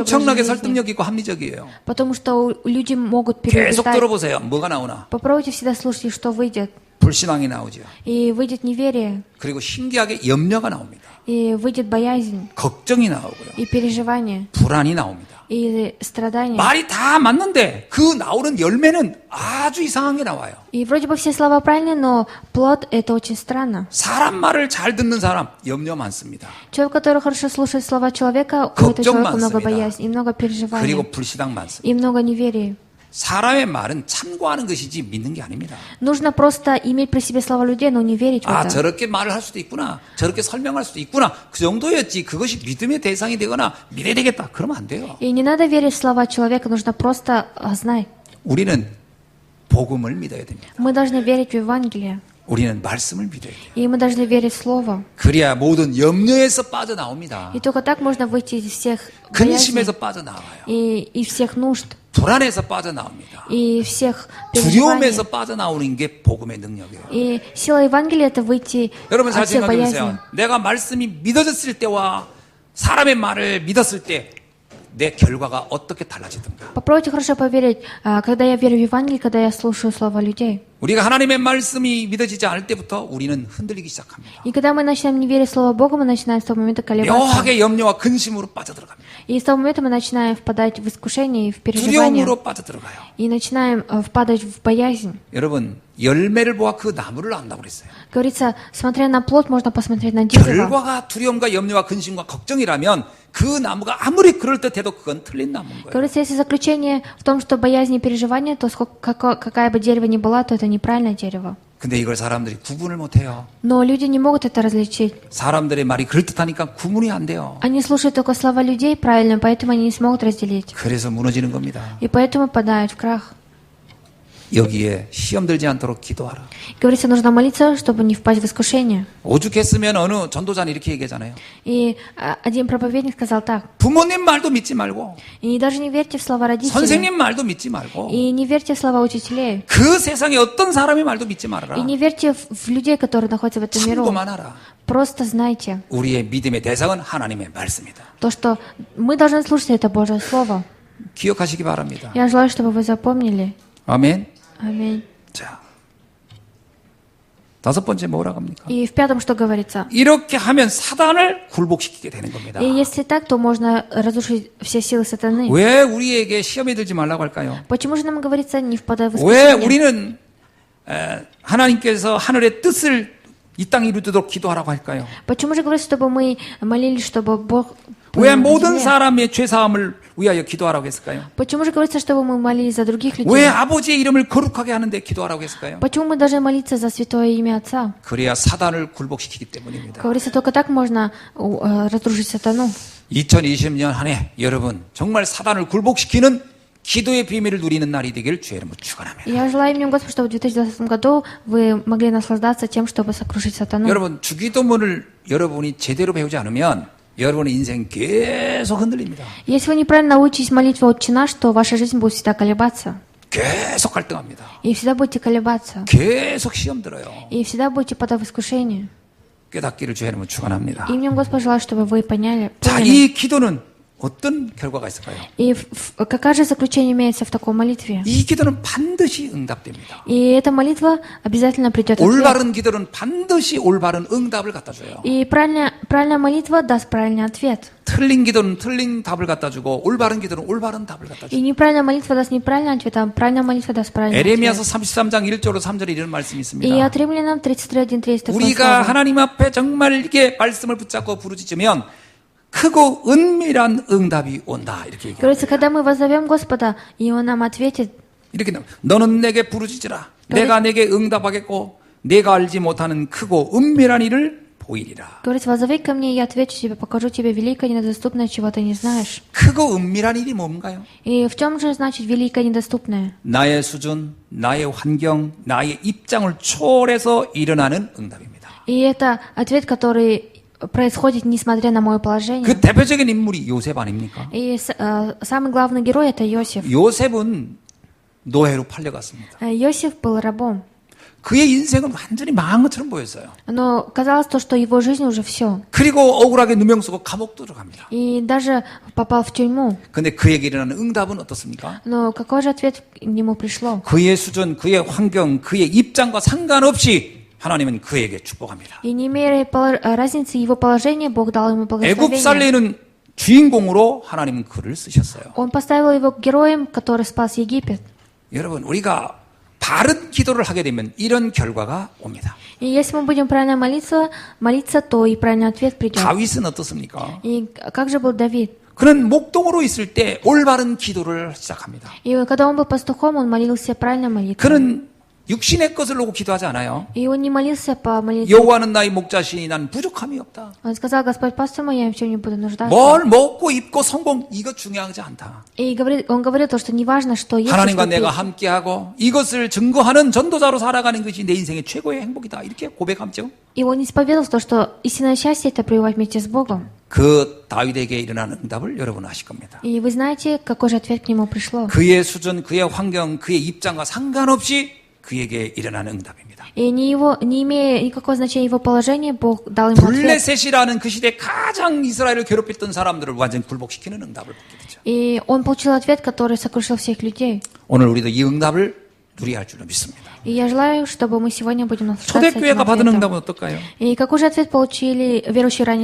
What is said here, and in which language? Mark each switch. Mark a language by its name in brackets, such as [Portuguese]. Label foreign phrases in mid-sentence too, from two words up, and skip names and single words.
[Korean] 엄청나게 [Russian] жизни. [Korean] 설득력 있고 합리적이에요. [Russian] Потому что люди могут [Korean] 계속 [Russian] переубеждать. [Korean] 들어보세요. 뭐가 나오나? [Russian] Попробуйте всегда слушать, что выйдет. [Korean] 불신앙이 나오죠. [Russian] И выйдет неверие, [Korean] 그리고 신기하게 염려가 나옵니다. [Russian] и выйдет боязнь, [Korean] 걱정이 나오고요. [Russian] и переживание, [Korean] 불안이 나옵니다. [Russian] и страдания. [Korean] 말이 다 맞는데 그 나오는 열매는 아주 이상한 게 나와요. [Russian] И вроде бы все слова правильные, но плод это очень странно. [Korean] 사람 말을 잘 듣는 사람 염려 많습니다. [Russian] Человек, который хорошо слушает слова человека, у этого [Korean] 걱정 [Russian] человека много [Korean] 많습니다. [Russian] боязни, и много переживаний, [Korean] 그리고 불신앙 많습니다. [Russian] и много неверия. [Korean] 사람의 말은 참고하는 것이지 믿는 게 아닙니다. [Russian] Нужно просто иметь при себе слова людей, но не верить в [Korean] 아, [Russian] это. [Korean] 저렇게 말을 할 수도 있구나. 저렇게 설명할 수도 있구나. 그 정도였지. 그것이 믿음의 대상이 되거나 믿어야 되겠다. 그러면 안 돼요. [Russian] И не надо верить в слова человека, нужно просто знать. [Korean] 우리는 복음을 믿어야 됩니다. [Russian] Мы должны верить в Евангелие, [Korean] 우리는 말씀을 믿어야 돼요. [Russian] и мы должны верить в Слово. [Korean] 그래야 모든 염려에서 빠져나옵니다. [Russian] И только так можно выйти из всех боязней, [Korean] 근심에서 빠져나와요. [Russian] и из всех нужд, [Korean] 불안에서 빠져나옵니다. [Russian] и всех [Korean] 두려움에서 [Russian] переживаний. [Korean] 빠져나오는 게 복음의 능력이에요. [Russian] И сила Евангелия это выйти [Korean] 여러분 잘 [Russian] от всех [Korean] 생각해 [Russian] боязней. [Korean] 보세요. 내가 말씀이 믿어졌을 때와 사람의 말을 믿었을 때 내 결과가 어떻게 달라지든가. [Russian] Попробуйте хорошо поверить, когда я верю в Евангелие, когда я слушаю слова людей. [Korean] 우리가 하나님의 말씀이 믿어지지 않을 때부터 우리는 흔들리기 시작합니다. [Russian] И когда мы начинаем не верить в Слово Бога, мы начинаем с того момента колебаться. [Korean] 묘하게 염려와 근심으로 빠져들어갑니다. [Russian] И с того момента мы начинаем впадать в искушение и в переживание. [Korean] 두려움으로 빠져들어가요. [Russian] И начинаем впадать в боязнь. [Korean] 여러분 열매를 보아 그 나무를 안다고 그랬어요. [Russian] Говорится, смотря на плод, можно посмотреть на дерево. [Korean] 결과가 두려움과 염려와 근심과 걱정이라면 그 나무가 아무리 그럴듯해도 그건 틀린 나무인 거예요. [Russian] Говорится, если заключение в том, что боязнь и переживание, то какая бы дерево ни была, то это неправильное дерево. [Korean] 근데 이걸 사람들이 구분을 못해요. [Russian] Но люди не могут это различить. [Korean] 사람들의 말이 그럴듯하니까 구분이 안 돼요. [Russian] Они слушают только слова людей правильно, поэтому они не смогут разделить. [Korean] 그래서 무너지는 겁니다. [Russian] И поэтому падают в крах. [Korean] 여기에 시험 들지 않도록 기도하라. [Russian] Говорится, нужно молиться, чтобы не впасть в искушение. [Korean] 오죽했으면 어느 전도자는 이렇게 얘기하잖아요. [Russian] И один проповедник сказал так. [Korean] 부모님 말도 믿지 말고 [Russian] И даже не верьте в слова родителей. [Korean] 선생님 말도 믿지 말고 [Russian] И не верьте в слова учителей. [Korean] 그 세상에 어떤 사람의 말도 믿지 [Russian] И [Korean] 말아라. [Russian] не верьте в людей, которые находятся в этом миру. [Korean] 참고만 하라. [Russian] Просто знайте, [Korean] 우리의 믿음의 대상은 하나님의 말씀이다. [Russian] то, что мы должны слушать это Божье Слово. [Korean] 기억하시기 바랍니다. [Russian] Я желаю, чтобы вы запомнили. [Korean] 아멘. [Russian] Аминь. [Korean] 자, 다섯 번째 뭐라고 합니까? [Russian] И в пятом что говорится? [Korean] 이렇게 하면 사단을 굴복시키게 되는 겁니다. [Russian] И если так, то можно разрушить все силы сатаны. [Korean] 왜 우리에게 시험에 들지 말라고 할까요? [Russian] Почему же нам говорится не впадай в [Korean] 왜 [Russian] искушение? [Korean] 우리는 하나님께서 하늘의 뜻을 이 땅에 이루도록 기도하라고 할까요? [Russian] Почему же говорится, чтобы мы молились, чтобы Бог... [Korean] 왜 [Russian] на [Korean] 모든 [Russian] земле? [Korean] 사람의 죄사함을 위하여 기도하라고 했을까요? [Russian] Почему же говорится, чтобы мы молились за других [Korean] 왜 [Russian] людей? [Korean] 아버지의 이름을 거룩하게 하는데 기도하라고 했을까요? [Russian] Почему мы должны молиться за святое имя Отца? [Korean] 그래야 사단을 굴복시키기 때문입니다. [Russian] Говорится, только так можно разрушить сатану. [Korean] 2020년 한 해 여러분 정말 사단을 굴복시키는 기도의 비밀을 누리는 날이 되길 주의 이름으로 축원합니다. [Russian] Я желаю именем Господа, чтобы в 2020 году вы могли наслаждаться тем, чтобы сокрушить сатану. [Korean] 여러분 주기도문을 여러분이 제대로 배우지 않으면 여러분의 인생 계속 흔들립니다. [Russian] Если вы неправильно научитесь молитве «Отче наш», то ваша жизнь будет всегда колебаться. [Korean] 계속 갈등합니다. [Russian] И всегда будете колебаться. [Korean] 계속 시험 들어요. [Russian] И всегда будете подав искушение. [Korean] 깨닫기를 주의 이름으로 축원합니다. [Russian] Именем Господа желаю, чтобы вы поняли. [Korean] 자, 이 기도는 어떤 결과가 있을까요? [Russian] И какое же заключение имеется в такой молитве? [Korean] 이 기도는 반드시 응답됩니다. [Russian] И эта молитва обязательно придет ответ. [Korean] 올바른 기도는 반드시 올바른 응답을 갖다 줘요. [Russian] И правильная молитва даст правильный ответ. [Korean] 틀린 기도는 틀린 답을 갖다 주고 올바른 기도는 올바른 답을 갖다 [Russian] И [Korean] 줘요. [Russian] неправильная молитва даст неправильный ответ, а правильная молитва даст правильный [Korean] 에레미야서 [Russian] ответ. [Korean] 33장 1절로 3절에 이런 말씀이 [Russian] И [Korean] 있습니다. [Russian] от Римлянам 33:1-30 такое [Korean] 우리가 [Russian] слово. [Korean] 하나님 앞에 정말 이렇게 말씀을 붙잡고 부르짖으면 크고 은밀한 응답이 온다. 이렇게 얘기해요. [Russian] Говорится, когда мы воззовем Господа, и Он нам ответит, [Korean] 이렇게 너는 내게 부르짖으라. 내가 내게 응답하겠고 내가 알지 못하는 크고 은밀한 일을 보이리라. [Russian] Говорит, возови ко мне, я отвечу тебе, покажу тебе великое недоступное, чего ты не знаешь. [Korean] 크고 은밀한 일이 뭔가요? [Russian] И в чем же значит великое недоступное? [Korean] 나의 수준, 나의 환경, 나의 입장을 초월해서 일어나는 응답입니다. [Russian] И это ответ, который происходит несмотря на мое положение. [Korean] 그 대표적인 인물이 요셉 아닙니까? [Russian] И самый главный герой это Иосиф. [Korean] 요셉은 노예로 팔려갔습니다. [Russian] Иосиф был рабом. [Korean] 그의 인생은 완전히 망한 것처럼 보였어요. [Russian] Но казалось то, что его жизнь уже все. [Korean] 그리고 억울하게 누명 쓰고 감옥도 들어갑니다. [Russian] И даже попал в тюрьму. [Korean] 근데 그에게 일어나는 응답은 어떻습니까? [Russian] Но какой же ответ к нему пришло? [Korean] 그의 수준, 그의 환경, 그의 입장과 상관없이 하나님은 그에게 축복합니다. [Russian] И не имея разницы его положения, Бог дал ему [Korean] 애굽 [Russian] благословение. [Korean] 살리는 주인공으로 하나님은 그를 쓰셨어요. [Russian] Он поставил его героем, который спас Египет. [Korean] 여러분, 우리가 바른 기도를 하게 되면 이런 결과가 옵니다. [Russian] И если мы будем правильно молиться, то и правильный ответ придет. [Korean] 다윗은 어떻습니까? [Russian] И как же был Давид? [Korean] 그는 목동으로 있을 때 올바른 기도를 시작합니다. [Russian] И когда он был пастухом, он молился правильно молитвой. [Korean] 그는 육신의 것을 놓고 기도하지 않아요. [Russian] И он не молился по молитве. [Korean] 여호와는 나의 목자시니 난 부족함이 없다. [Russian] Он сказал, Господь пастор мой, я ни в чем не буду нуждаться. [Korean] 뭘 먹고 입고 성공 이거 중요하지 않다. [Russian] И он говорил то, что не важно, что есть, [Korean] 하나님과 [Russian] что [Korean] 내가 [Russian] пить. [Korean] 함께하고 이것을 증거하는 전도자로 살아가는 것이 내 인생의 최고의 행복이다. 이렇게 고백하죠. [Russian] И он исповедовал то, что истинное счастье это пребывать вместе с Богом. [Korean] 그 다윗에게 일어난 응답을 여러분 아실 겁니다. [Russian] И вы знаете, какой же ответ к нему пришло? [Korean] 그의 수준, 그의 환경, 그의 입장과 상관없이 그에게 일어나는 응답입니다. [Russian] И не имея никакого значения его положения, Бог дал ему ответ. [Korean] 블레셋이라는 그 시대 가장 이스라엘을 괴롭혔던 사람들을 완전히 굴복시키는 응답을 받게 되죠. [Russian] И он получил ответ, который сокрушил всех людей. [Korean] 오늘 우리도 이 응답을 누려야 할 줄로 믿습니다. [Russian] И я желаю, чтобы мы сегодня будем наслаждаться этим [Korean] 초대교회가 받은 [Russian] ответом. [Korean] 응답은 어떨까요? [Russian] И какой же ответ получили верующие ранней